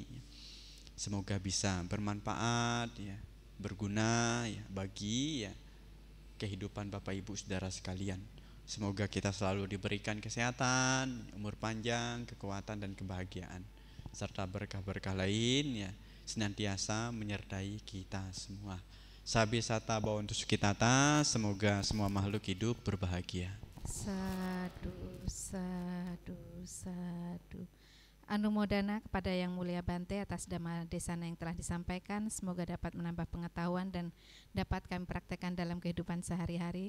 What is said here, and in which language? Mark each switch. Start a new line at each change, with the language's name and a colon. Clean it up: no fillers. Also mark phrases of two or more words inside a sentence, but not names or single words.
Indonesian: Semoga bisa bermanfaat ya, berguna ya bagi ya kehidupan Bapak Ibu Saudara sekalian. Semoga kita selalu diberikan kesehatan, umur panjang, kekuatan dan kebahagiaan, serta berkah-berkah lain ya senantiasa menyertai kita semua.
Pali: Sabi sata bawa
Indonesian: untuk kita, semoga semua makhluk hidup berbahagia.
Pali: Sadu, sadu, sadu.
Indonesian: Anumodana kepada Yang Mulia Bante atas dhamma desana yang telah disampaikan. Semoga dapat menambah pengetahuan dan dapat kami praktekkan dalam kehidupan sehari-hari.